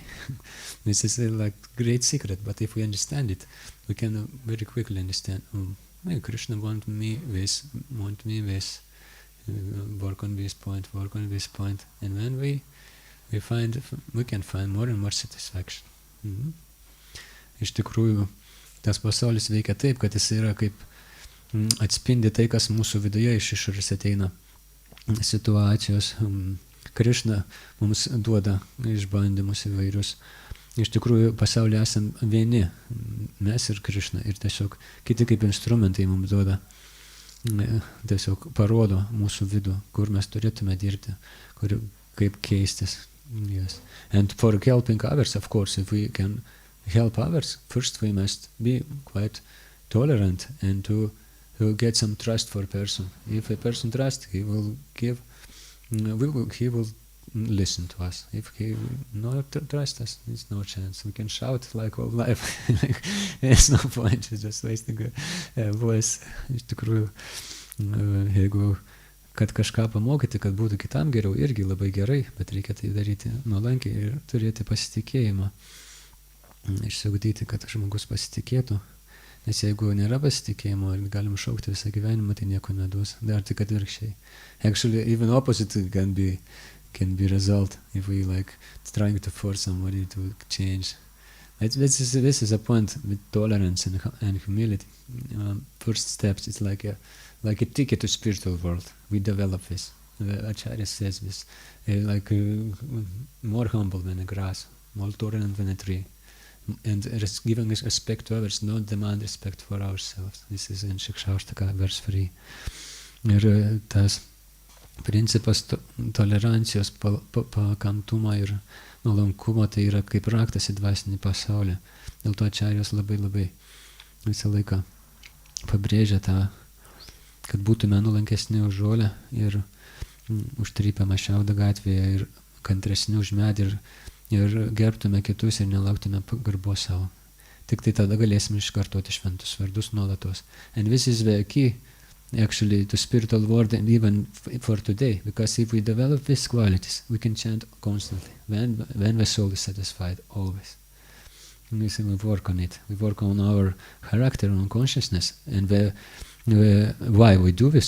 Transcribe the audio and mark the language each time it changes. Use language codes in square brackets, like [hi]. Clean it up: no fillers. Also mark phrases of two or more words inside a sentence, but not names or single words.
[en] This is a like great secret, but if we understand it, we can very quickly understand, hey, Krishna want me this, work on this point, and then we can find more and more satisfaction. [lt] Iš tikrųjų, tas pasaulis veikia taip, kad jis yra kaip atspindi tai, kas mūsų viduje iš išorės ateina situacijos. Krishna mums duoda išbandymus įvairius. Iš tikrųjų, pasaulyje esam vieni, mes ir Krishna, ir tiesiog kiti kaip instrumentai mums duoda, tiesiog parodo mūsų vidų, kur mes turėtume dirbti, kaip keistis. [en] Yes. And for helping others, of course, if we can help others, first we must be quite tolerant and to get some trust for a person. If a person trusts, he will give, he will listen to us. If he not trust us, there's no chance. We can shout like all life. There's no point. It's just wasting a voice. [lt] Iš tikrųjų, jeigu kad kažką pamokyti, kad būtų kitam geriau, irgi labai gerai, bet reikia tai daryti nuolankiai ir turėti pasitikėjimą. Išsiugdyti, kad žmogus pasitikėtų. Nes jeigu nėra pasitikėjimo ir galim šaukti visą gyvenimą, tai nieko neduos. Dar tik atvirkščiai. [en] Actually, even opposite can be result if we like trying to force somebody to change. This is a point with tolerance and humility. First steps, it's like a ticket to spiritual world. We develop this. Acharya says this, more humble than a grass, more tolerant than a tree, and giving respect to others, not demand respect for ourselves. This is in Shikshaštaka, verse 3. [lt] Ir tas principas tolerancijos, pakantumo ir nuolankumo, tai yra kaip raktas į dvasinį pasaulį. Dėl to Ačarijos labai visą laiką pabrėžia tą, kad būtume nulankesni už žolę ir užtrypiamą šiaudą gatvėje ir kantresni už medį ir gerbtume kitus ir nelauktume pagarbos savo. Tik tai tada galėsime iškartoti šventus vardus nuolatos. [en] And this is the key actually to spiritual world and even for today, because if we develop these qualities, we can chant constantly. When the soul is satisfied, always. And we work on it. We work on our character, on consciousness, and why we do this?